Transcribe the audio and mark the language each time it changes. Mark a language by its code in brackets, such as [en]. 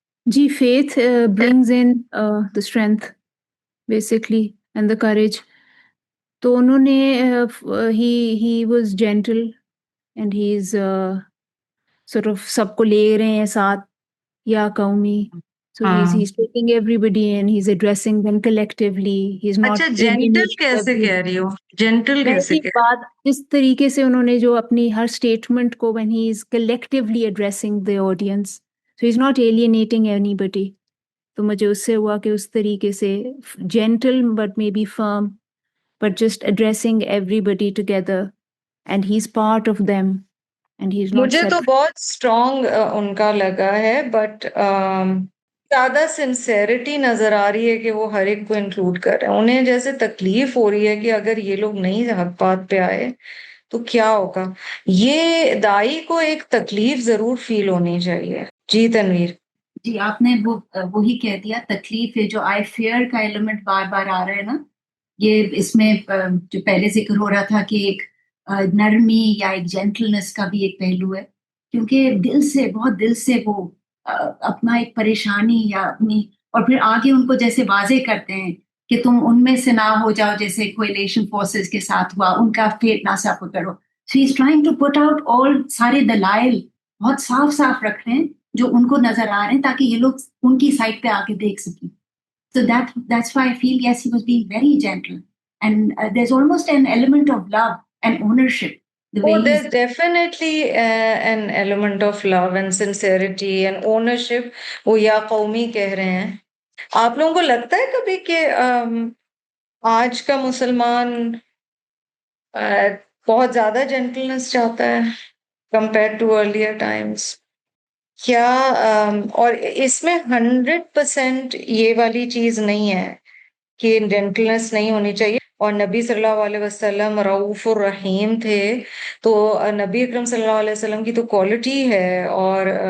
[en] جی, faith brings in the strength basically and the courage. [ur] تو انہوں نے [en] he was gentle and he's sort of [ur] سب کو لے رہے ہیں ساتھ, یا قومی. [en] So he's taking everybody in, he's addressing them collectively, he's not [ur] اچھا, جینٹل کیسے کہہ رہی ہو؟ جینٹل کیسے کہہ بات جس طریقے سے انہوں نے جو اپنی ہر اسٹیٹمنٹ کو [en] when he is collectively addressing the audience, so he's not alienating anybody. [ur] تو مجھے اس سے ہوا کہ اس طریقے سے [en] gentle but maybe firm, but just addressing everybody together and he's part of them and he's not [ur] مجھے تو بہت اسٹرانگ ان کا لگا ہے, بٹ زیادہ سنسیریٹی نظر آ رہی ہے کہ وہ ہر ایک کو انکلوڈ کر رہے ہیں. انہیں جیسے تکلیف ہو رہی ہے کہ اگر یہ لوگ نہیں حق بات پہ آئے تو کیا ہوگا. یہ دائی کو ایک تکلیف ضرور فیل ہونی چاہیے. جی تنویر. جی آپ نے وہی کہہ دیا, تکلیف ہے, جو آئی فیئر کا ایلیمنٹ بار بار آ رہا ہے نا, یہ اس میں جو پہلے ذکر ہو رہا تھا کہ ایک نرمی یا ایک جینٹلنس کا بھی ایک پہلو ہے, کیونکہ بہت دل سے وہ اپنا ایک پریشانی یا اپنی, اور پھر آگے ان کو جیسے واضح کرتے ہیں کہ تم ان میں سے نہ ہو جاؤ جیسے کولیشن فورسز کے ساتھ ہوا, ان کا فیٹ نہ سفر کرو. [en] so he is trying to put out all, [ur] سارے دلائل بہت صاف صاف رکھ رہے ہیں جو ان کو نظر آ رہے ہیں تاکہ یہ لوگ ان کی سائڈ پہ آ کے دیکھ سکیں. [en] So that's why I feel, yes, he was being very gentle. And there's almost an element of love and ownership. There's definitely an element of love and sincerity and ownership. [ur] وہ یا قومی کہہ رہے ہیں. آپ لوگوں کو لگتا ہے کبھی کہ آج کا مسلمان بہت زیادہ جینٹلنس چاہتا ہے [en] compared to earlier times؟ [ur] کیا اور اس میں 100% یہ والی چیز نہیں ہے کہ جینٹلنس نہیں ہونی چاہیے, اور نبی صلی اللہ علیہ وسلم رؤوف الرحیم تھے, تو نبی اکرم صلی اللہ علیہ وسلم کی تو کوالٹی ہے, اور